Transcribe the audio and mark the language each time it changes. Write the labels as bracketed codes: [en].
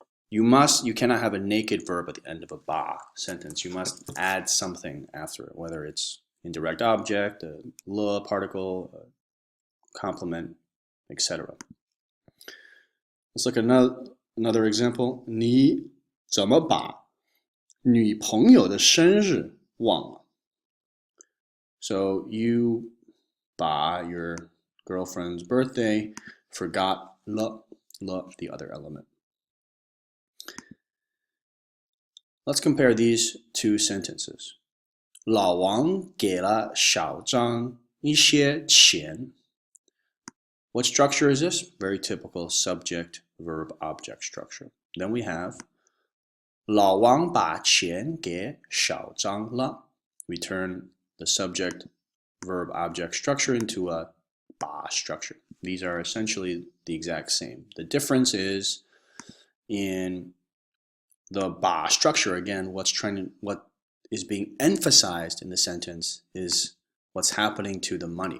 [en] You cannot have a naked verb at the end of a 把 sentence. You must add something after it, whether it's indirect object, a 了 particle, a complement, etc. Let's look at another example. [zh] 你怎么把女朋友的生日忘了? [en] So you, 把 your girlfriend's birthday, forgot 了, the other element. Let's compare these two sentences. [zh] 老王给了小张一些钱. [en] What structure is this? Very typical subject, verb, object structure. Then we have [zh] 老王把钱给小张了. [en] We turn the subject, verb, object structure into a 把 structure. These are essentially the exact same. The difference is in the 把 structure. Again, what is being emphasized in the sentence is what's happening to the money.